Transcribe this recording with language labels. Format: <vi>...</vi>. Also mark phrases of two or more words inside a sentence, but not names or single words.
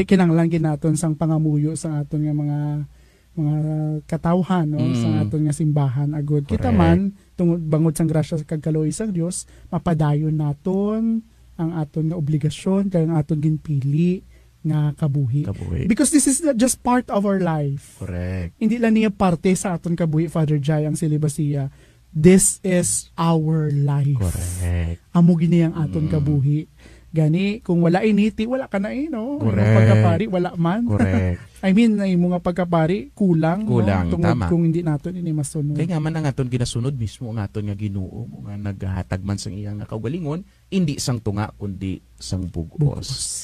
<hil>Ti kinahanglan ginaton sang pangamuyo sa aton nga mga katawhan no sa aton nga simbahan agud. Kita man tungod bangod sang grasya kag kaluoy sang Dios mapadayon naton ang aton nga obligasyon kag ang aton ginpili nga kabuhi.</hil> <en>Because this is not just part of our life. Correct.</en> <hil>Hindi lang niya parte sa aton kabuhi Father Jai ang silibasiya.</hil> <en>This is our life. Correct.</en> <hil>Amo gini ang aton kabuhi. Gani kung wala initi wala ka na no. Ang pagkapari wala man.</hil> <en>Correct. I mean</en> <hil>ay mga pagkapari kulang no? Tama. Kung hindi naton ini masunod. Kaya nga man ang aton ginasunod mismo ang aton nga Ginoo nga naghatag man sang iyang kaugalingon hindi sang tunga kundi sang bug-os.</hil>